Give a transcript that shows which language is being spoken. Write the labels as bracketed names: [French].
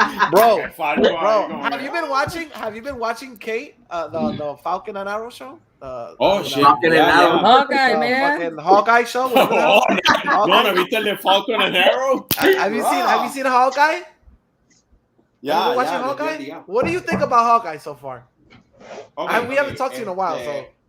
[English] Bro, have you been watching Kate, the Falcon and Arrow show? Shit. Falcon and Arrow. Hawkeye, man. Hawkeye show? [Spanish] No, ¿viste el de Falcon and Arrow? [English] Have you seen Hawkeye? Yeah, watching Hawkeye? What do you think about Hawkeye so far? We haven't talked to you in a while, so.